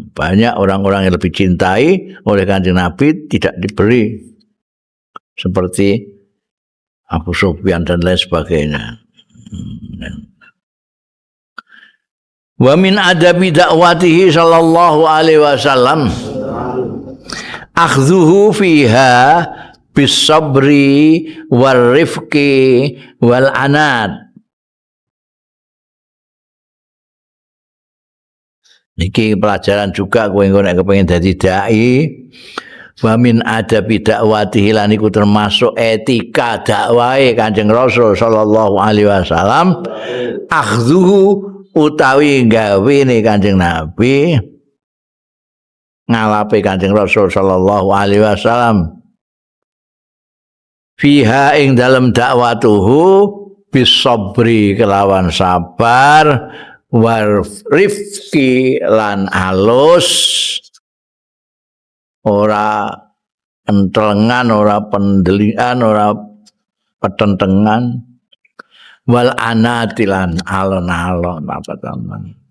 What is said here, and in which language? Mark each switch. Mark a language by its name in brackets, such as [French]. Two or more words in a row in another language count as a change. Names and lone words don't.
[Indonesian] Banyak orang-orang yang lebih cintai oleh Kanjeng Nabi tidak diberi seperti Abu Sufyan dan lain sebagainya. [Arabic] ومن آداب دعوته صلى الله عليه وسلم أخذه فيها بالصبر والرفق والأناة. [Javanese] Niki pelajaran juga kowe nek kepengin dadi dai. [Arabic] ومن آداب دعوته [Javanese] lan iku termasuk etika dakwahe Kanjeng Rasul [Arabic] صلى الله عليه وسلم [Javanese] akhdhuhu utawi gawene Kanjeng Nabi ngalape Kanjeng Rasul [Arabic] صلى الله عليه وسلم [Javanese] fiha ing dalem dakwatuhu bisabri kelawan sabar [Arabic] والرفق [Javanese] lan alus ora entelengan ora pendelian ora petentengan wal anatilan alon-alon apa teman.